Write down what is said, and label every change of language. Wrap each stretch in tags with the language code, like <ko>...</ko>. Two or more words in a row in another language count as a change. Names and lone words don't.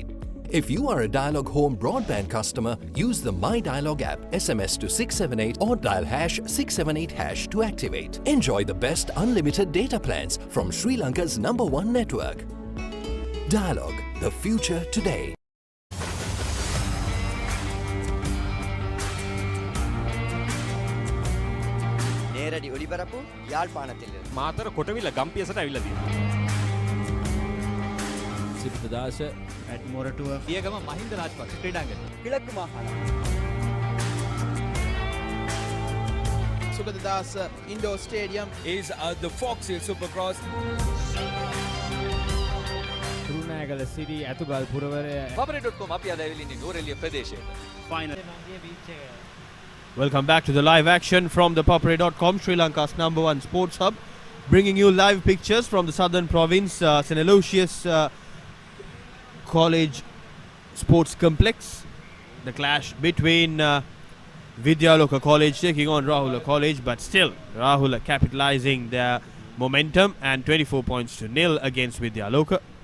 <en>If you are a Dialog home broadband customer, use the My Dialog app, SMS to 678 or dial #678# to activate. Enjoy the best unlimited data plans from Sri Lanka's #1 network. Dialog, the future today.</en> <ta>நேரடி ஒளிபரப்பு யாழ்ப்பாணத்திலிருந்து.</ta> <si>මාතර කොටවිල ගම්පියසට ඇවිල්ලා තියෙනවා. සිප්පදාස</si> <en>at Moratua</en> <si>පියගම මහින්ද රාජපක්ෂ ක්‍රීඩාංගණය.</si> <ta>கிழக்கு மாகாணம்.</ta> <en>Sugadadasa Indoor Stadium is the Fox Hill Supercross.</en> <si>Galle City ඇතුගල් පුරවරය Papare.com අපි අද ඇවිල්ලා ඉන්නේ නෝරෙලිය ප්‍රදේශයට.</si> <en>Final. Welcome back to the live action from the Papare.com, Sri Lanka's #1 sports hub, bringing you live pictures from the southern province, St. Aloysius College Sports Complex. The clash between Dialog College taking on Rahul College, but still Rahul capitalizing their momentum, and 24-0 against Dialog.</en>